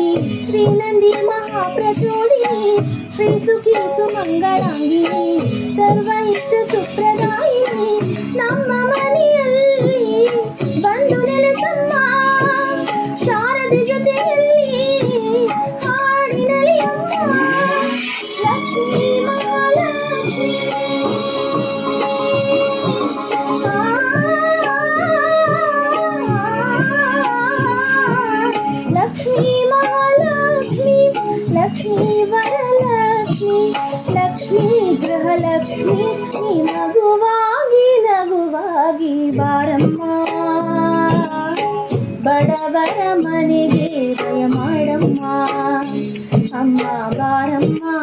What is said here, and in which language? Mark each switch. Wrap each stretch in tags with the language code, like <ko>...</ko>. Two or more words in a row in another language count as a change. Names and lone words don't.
<sa>श्रीनंदी महाप्रचोदिनी श्री सुखी सुमंगलांगिनी सर्व इष्ट सुप्रदायिनी</sa> <kn>ನಮ್ಮ ಮನೆಯಲ್ಲಿ ಬಂದು ನೆಲೆಸಮ್ಮ ಶಾರದೆ ಜೊತೆಯಲ್ಲಿ ಹಾಡಿನಲಿ ಅಮ್ಮ ಲಕ್ಷ್ಮೀ ಮಹಾಲಕ್ಷ್ಮಿ ಲಕ್ಷ್ಮೀ ಮಹಾಲಕ್ಷ್ಮಿ ಲಕ್ಷ್ಮೀ ವರಲಕ್ಷ್ಮಿ ಲಕ್ಷ್ಮೀ ಗೃಹಲಕ್ಷ್ಮಿ ನೀ ನಗುವಾಗಿ ನಗುವಾಗಿ ಬಾರಮ್ಮ ಬಡವರ ಮನೆಗೆ ದಯ ಮಾಡಮ್ಮ ಅಮ್ಮ ಬಾರಮ್ಮ</kn>